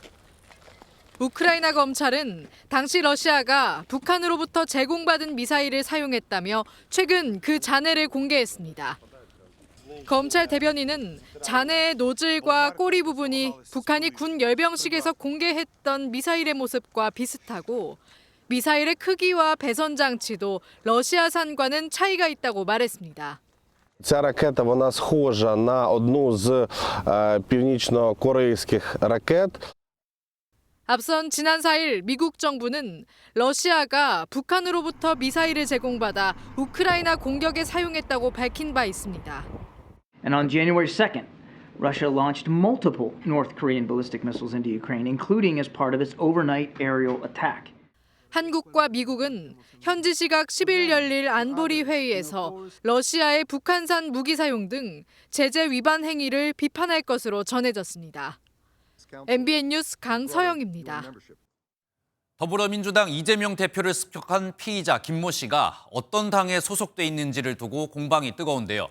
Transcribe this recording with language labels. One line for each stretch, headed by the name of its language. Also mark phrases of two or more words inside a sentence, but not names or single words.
Korean: 우크라이나 검찰은 당시 러시아가 북한으로부터 제공받은 미사일을 사용했다며 최근 그 잔해를 공개했습니다. 검찰 대변인은 잔해의 노즐과 꼬리 부분이 북한이 군 열병식에서 공개했던 미사일의 모습과 비슷하고 미사일의 크기와 배선 장치도 러시아산과는 차이가 있다고 말했습니다.
Ukrainian: Ця ракета, вона схожа на одну з північно-корейських ракет.
Korean: 앞선 지난 4일 미국 정부는 러시아가 북한으로부터 미사일을 제공받아 우크라이나 공격에 사용했다고 밝힌 바 있습니다.
English: And on January 2nd, Russia launched multiple North Korean ballistic missiles into Ukraine, including as part of its overnight aerial attack.
Korean: 한국과 미국은 현지 시각 10일 열릴 안보리 회의에서 러시아의 북한산 무기 사용 등 제재 위반 행위를 비판할 것으로 전해졌습니다. MBN 뉴스 강서영입니다. 더불어민주당 이재명 대표를 습격한 피의자 김모 씨가 어떤 당에 소속돼 있는지를 두고 공방이 뜨거운데요.